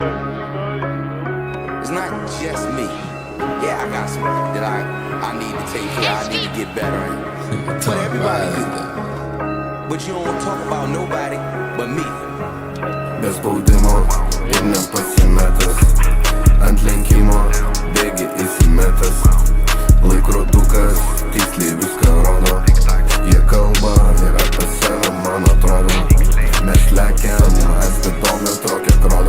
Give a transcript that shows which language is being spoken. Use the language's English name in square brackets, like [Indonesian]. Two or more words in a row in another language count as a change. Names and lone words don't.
[English] It's not just me. Yeah, I got some that I need to take care of. I need to get better in. But everybody do. But you don't talk about nobody but me. [Lithuanian] Be spaudimo ir nepasimetęs, ant lenkimo bėgi įsimetęs. Laikrodukas tiksliai viską rodo. Jie kalba ir apie save, man atrodo. Mes lekiam, speedometro kiek rodo.